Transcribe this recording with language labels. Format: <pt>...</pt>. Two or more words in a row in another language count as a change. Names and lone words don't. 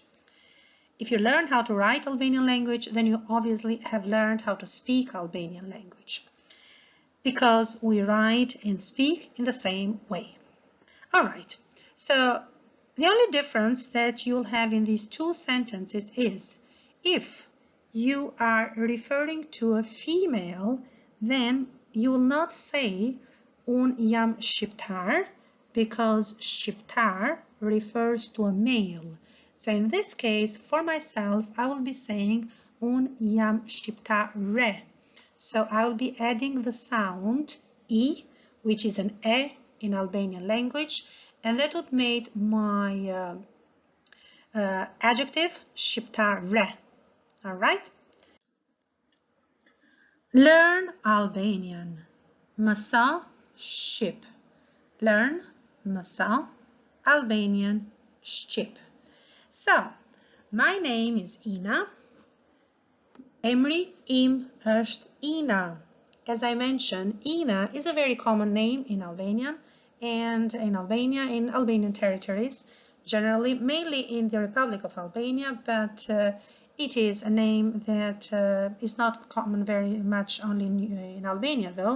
<en>If you learn how to write Albanian language, then you obviously have learned how to speak Albanian language, because we write and speak in the same way. All right, so the only difference that you'll have in these two sentences is if you are referring to a female, then you will not say</en> <sq>unë jam shqiptar,</sq> <en>because shqiptar refers to a male. So in this case, for myself, I will be saying</en> <sq>unë jam shqiptare.</sq> <en>So I will be adding the sound I, which is an e in Albanian language, and that would make my adjective shqiptare. All right? Learn Albanian.</en> <sq>Meso, shqip.</sq> <en>Learn Meso, Albanian, shqip. So, my name is Ina.</en> <sq>Emri im është Ina.</sq> <en>As I mentioned, Ina is a very common name in Albanian and in Albania, in Albanian territories, generally, mainly in the Republic of Albania, but it is a name that is not common very much only in Albania, though.</en>